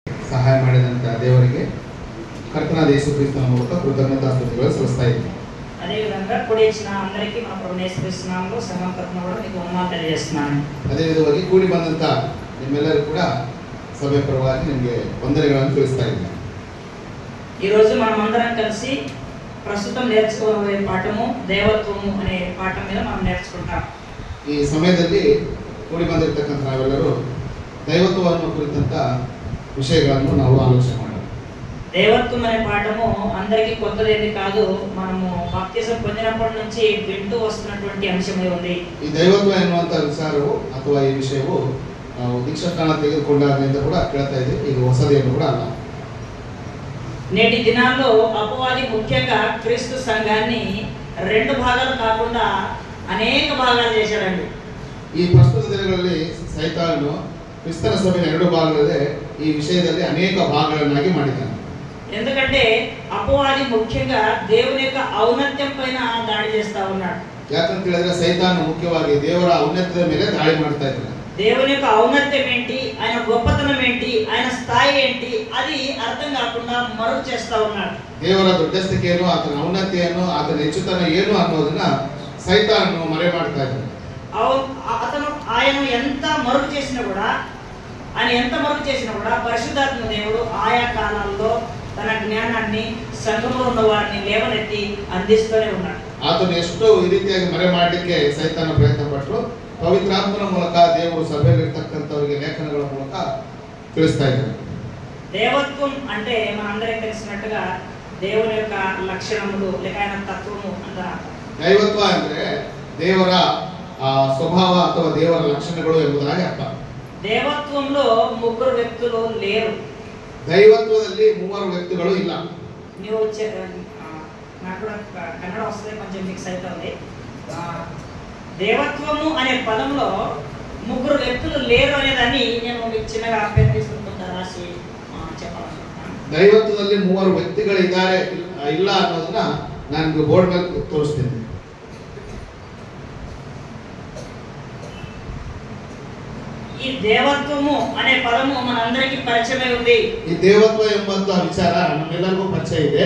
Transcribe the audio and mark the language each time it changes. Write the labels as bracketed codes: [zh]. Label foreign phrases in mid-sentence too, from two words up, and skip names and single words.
[kn] ಸಹಾಯ ಮಾಡಿದಂಥ ದೇವರಿಗೆ ಕರ್ತನಾದ ಯೇಸು ಕ್ರಿಸ್ತನ ಮೂಲಕ ಕೃತಜ್ಞತಾಸ್ತುತಿಗಳು ಸಲ್ಲಿಸ್ತಾ ಇದ್ದೀನಿ. [te] అదేవిధంగా కూడి ఇచ్చిన అందరికీ మన ప్రభువు యేసు క్రీస్తు నామములో సంఘం తరపున కూడా మీకు వందనాలు తెలియజేస్తున్నాను. [kn] ಅದೇ ವಿಧವಾಗಿ ಕೂಡಿ ಬಂದಂಥ ನಿಮ್ಮೆಲ್ಲರೂ ಕೂಡ ಸಭೆ ಪರವಾಗಿ ನಿಮಗೆ ವಂದನೆಗಳನ್ನು ತಿಳಿಸ್ತಾ ಇದ್ದೀನಿ. [te] ఈరోజు మనం అందరం కలిసి ప్రస్తుతం నేర్చుకోబోయే పాఠము దేవత్వము అనే పాఠం మీద మనం నేర్చుకుంటాం. [kn] ಈ ಸಮಯದಲ್ಲಿ ಕೂಡಿ ಬಂದಿರತಕ್ಕಂಥ ನಾವೆಲ್ಲರೂ ದೈವತ್ವವನ್ನು ಕುರಿತಂತ ವಿಷಯಗಳನ್ನು ನಾವು ಆಲೋಚನೆ ಮಾಡೋಣ. [te] దేవత్వం అనే పాఠము అందరికీ కొత్తదేది కాదు. మనము బాప్తిజం పొందినప్పటి నుంచి వింటూ వస్తున్నటువంటి అంశమే ఉంది. [kn] ಈ ದೈವತ್ವ ಎನ್ನುವಂತ ವಿಚಾರವು ಅಥವಾ ಈ ವಿಷಯವು ನಾವು ದೀಕ್ಷಾಸ್ನಾನ ತೆಗೆದುಕೊಂಡಾಗಿಂದ ಕೂಡ ಕೇಳ್ತಾ ಇದ್ದೀವಿ. ಇದು ಹೊಸದೇನು ಕೂಡ ಅಲ್ಲ. [te] నేటి దినాల్లో అపవాది ముఖ్యంగా క్రీస్తు సంఘాన్ని రెండు భాగాలు కాకుండా అనేక భాగాలు చేశాడండి. [kn] ಈ ಪ್ರಸ್ತುತ ದಿನಗಳಲ್ಲಿ ಸೈತಾನನು ಕ್ರಿಸ್ತನ ಸಭೆಯ ಎರಡು ಭಾಗಗಳಲ್ಲೇ ಈ ವಿಷಯದಲ್ಲಿ ಅನೇಕ ಭಾಗಗಳನ್ನಾಗಿ ಮಾಡಿದ್ದಾನೆ. [te] ఎందుకంటే అపవాది ముఖ్యంగా దేవుని యొక్క ఔన్నత్యం పైన దాడి చేస్తా ఉన్నాడు. [kn] ಯಾಕಂತ ಹೇಳಿದ್ರೆ ಸೈತಾನ ಮುಖ್ಯವಾಗಿ ದೇವರ ಔನ್ನತ್ಯದ ಮೇಲೆ ದಾಳಿ ಮಾಡ್ತಾ ಇದ್ದಾನೆ. [te] దేవుని యొక్క ఔన్నత్యం ఏంటి, ఆయన గొప్పతనం ఏంటి, ఆయన స్థాయి ఏంటి అది అర్థం కాకుండా మరుగు చేస్తా ఉన్నాడు. [kn] ದೇವರ ದೊಡ್ಡಸ್ತಿಕೆ ಏನು, ಆತನ ಔನ್ನತ್ಯ ಏನು, ಆತನ ಹೆಚ್ಚುತನ ಏನು ಅನ್ನೋದನ್ನ ಸೈತಾನನು ಮರೆ ಮಾಡ್ತಾ ಇದ್ದಾನೆ. [te] అతను ఆయన ఎంత మరుగు చేసినా కూడా పరిశుద్ధాత్మ దేవుడు ఆయా కాలాల్లో తన జ్ఞానాన్ని సంఘంలో ఉన్న వారిని లేవనెత్తి అందిస్తూనే ఉన్నాడు. [kn] ಆತನು ಎಷ್ಟು ಈ ರೀತಿಯಾಗಿ ಮರೆ ಮಾಡಲಿಕ್ಕೆ ಸೈತಾನ ಪ್ರಯತ್ನ ಪಟ್ಟರು, ಪವಿತ್ರಾತ್ಮನ ಮೂಲಕ ದೇವರು ಸಭೆಯಲ್ಲಿರ್ತಕ್ಕಂಥವರಿಗೆ ಲೇಖನಗಳ ಮೂಲಕ ತಿಳಿಸ್ತಾ ಇದ್ದಾರೆ. [te] దేవత్వం అంటే మనందరికీ తెలిసినట్టుగా దేవుని యొక్క లక్షణములు లేక ఆయన తత్వము అంటారు. [kn] ದೈವತ್ವ ಅಂದ್ರೆ ದೇವರ ಸ್ವಭಾವ ಅಥವಾ ದೇವರ ಲಕ್ಷಣಗಳು ಎಂಬುದಾಗಿ ಅರ್ಥ. [te] దేవత్వంలో ముగ్గురు వ్యక్తులు లేరు. [kn] దైవత్వದಲ್ಲಿ ಮೂವರು ವ್ಯಕ್ತಿಗಳು ಇಲ್ಲ. [te] ನೀವು నాకు కూడా కన్నడ వస్తుంది, కొంచెం మిక్స్ అవుతుంది. దేవత్వము అనే పదంలో ముగ్గురు వ్యక్తులు లేరు అనేదాన్ని నేను మీకు చిన్నగా అభ్యర్థి తీసుకుంటా రాసి చెప్పాలనుకుంటున్నాను. [kn] ದೈವತ್ವದಲ್ಲಿ ಮೂವರು ವ್ಯಕ್ತಿಗಳಿದ್ದಾರೆ ಇಲ್ಲ ಅನ್ನೋದನ್ನ ನಾನು ಬೋರ್ಡ್ ಮೇಲೆ ತೋರಿಸ್ತೀನಿ. [te] ఈ దేవత్వము అనే పదము మనందరికీ పరిచయమై ఉంది. ఈ దేవత్వ [kn] ಎಂಬಂತ ವಿಚಾರ ನಮ್ಮೆಲ್ಲರಿಗೂ ಪರಿಚಯ ಇದೆ.